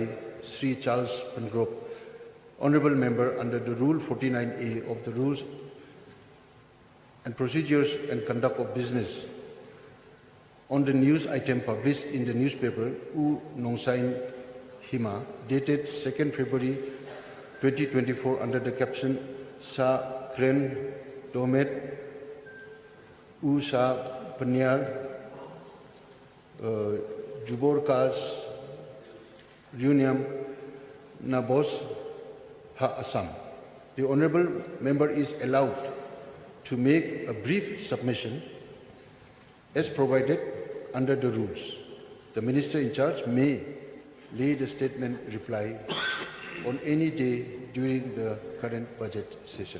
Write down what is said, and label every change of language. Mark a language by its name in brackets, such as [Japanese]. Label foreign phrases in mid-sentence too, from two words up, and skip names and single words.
[English] Sri Charles Pingrop, Honorable Member under the Rule 49A of the Rules and Procedures and Conduct of Business on the news item published in the newspaper U Nongsain Hima, dated 2nd February 2024 under the caption Sa Kren Domet U Sa Pynhiar Jubor Kas Riewniam Nabos Ha Assam. The Honourable Member is allowed to make a brief submission as provided under the rules. The Minister in charge may lay the statement reply on any day during the current budget session.